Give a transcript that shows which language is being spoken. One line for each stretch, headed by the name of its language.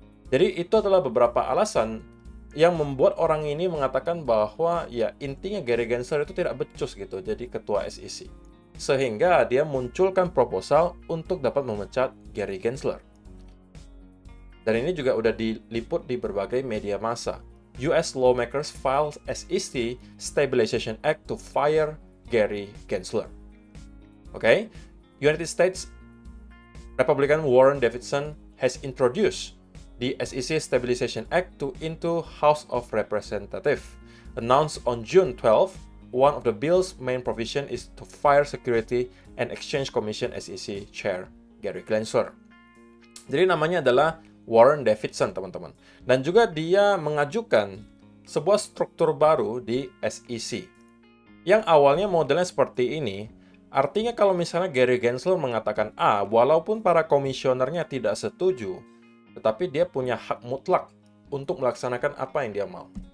Indonesian: Jadi itu adalah beberapa alasan yang membuat orang ini mengatakan bahwa ya intinya Gary Gensler itu tidak becus gitu jadi ketua SEC. Sehingga dia munculkan proposal untuk dapat memecat Gary Gensler. Dan ini juga udah diliput di berbagai media massa.
English: US lawmakers filed SEC Stabilization Act to fire Gary Gensler. Okay? United States Republican Warren Davidson has introduced the SEC Stabilization Act into House of Representatives. Announced on June 12, one of the bill's main provision is to fire Security and Exchange Commission SEC Chair Gary Gensler.
Indonesian: Jadi namanya adalah Warren Davidson, teman-teman. Dan juga dia mengajukan sebuah struktur baru di SEC. Yang awalnya modelnya seperti ini, artinya kalau misalnya Gary Gensler mengatakan A, walaupun para komisionernya tidak setuju, tetapi dia punya hak mutlak untuk melaksanakan apa yang dia mau.